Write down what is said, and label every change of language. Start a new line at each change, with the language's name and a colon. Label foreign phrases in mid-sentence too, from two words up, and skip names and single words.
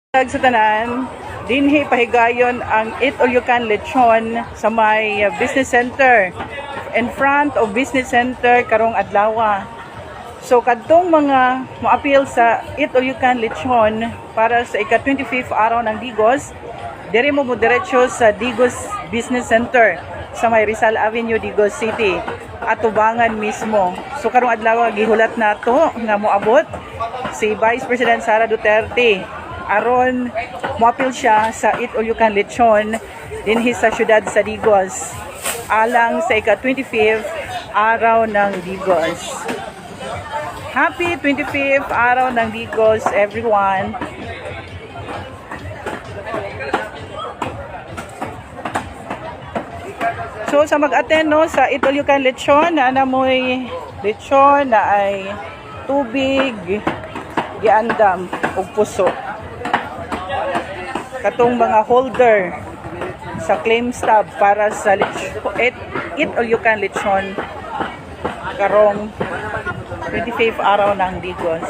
Cebuano: Sa tanan, dinhi pahigayon ang Eat All You Can Lechon sa may business center.
English: In front of business center karong adlaw.
Cebuano: So kadtong mga mo-appeal sa Eat All You Can Lechon para sa ika-25th araw ng Digos, dire mo diretso sa Digos Business Center sa may Rizal Avenue, Digos City, at Tubangan mismo. So karong adlaw gihulat nato nga moabot si Vice President Sara Duterte aron moapil siya sa Eat All You Can Lechon dinhi sa syudad sa Digos alang sa ika-25th araw ng Digos.
English: Happy 25th araw ng Digos, everyone!
Cebuano: So sa mag-attend no sa Eat All You Can Lechon, na mo'y lechon na ay tubig, giandam ug puso. Katong mga holder sa claim stub para sa Eat All You Can Lechon karong 25th araw ng Digos.